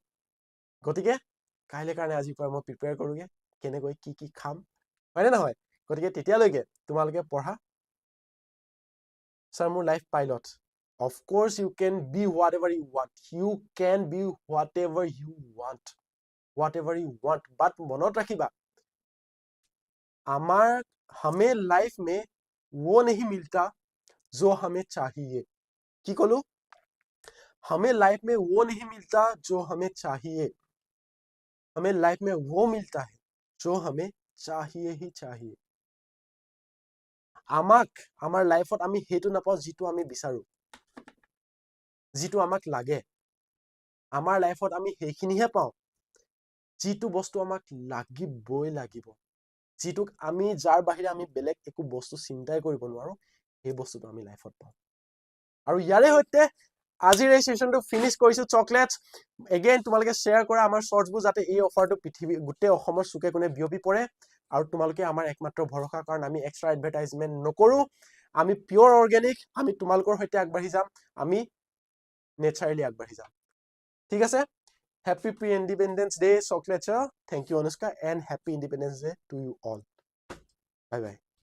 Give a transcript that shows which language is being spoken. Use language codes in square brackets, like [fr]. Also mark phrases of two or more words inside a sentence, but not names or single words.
[as] গতিকে কাইলৈ কাৰণে আজিৰ পৰা মই প্ৰিপেয়াৰ কৰোগে, কেনেকৈ কি খাম, হয়নে নহয়? গতিকে তেতিয়ালৈকে তোমালোকে পঢ়া। ছাৰ মোৰ [en] life pilot, of course you can be whatever you want, you can be whatever you want, but [as] মনত ৰাখিবা, [hi] हमें लाइफ में वो नहीं मिलता जो हमें चाहिए। [as] কি ক'লো? [hi] हमें लाइफ में वो नहीं मिलता जो हमें चाहिए, हमें लाइफ में वो मिलता है जो हमें चाहिए ही चाहिए। [as] আমাক আমাৰ লাইফত আমি হেতু নাপাও যিটো আমি বিচাৰো, যিটো আমাক লাগে। আমাৰ লাইফত আমি সেইখিনিহে পাওঁ যিটো বস্তু আমাক লাগিবই লাগিব, যিটোক আমি যাৰ বাহিৰে আমি বেলেগ একো বস্তু চিন্তাই কৰিব নোৱাৰো, সেই বস্তুটো আমি লাইফত পাওঁ। আৰু ইয়াৰে সৈতে আজিৰ এই সেশনটো ফিনিশ কৰিছো [en] chocolates again [as] তোমালোকে শেয়াৰ কৰা আমাৰ শৰ্টসবোৰ যাতে এই অফাৰটো পৃথিৱী গোটেই অসমৰ চুকে কোণে বিয়পি পৰে আৰু তোমালোকে আমাৰ একমাত্ৰ ভৰসা কাৰণ আমি [en] extra advertisement [as] নকৰো আমি [en] pure organic [as] আমি তোমালোকৰ সৈতে আগবাঢ়ি যাম আমি নেচাৰেলি আগবাঢ়ি যাম ঠিক আছে [en] Happy Pre-Independence Day, Chocolate. Thank you, Anushka, and Happy Independence Day to you all. Bye bye.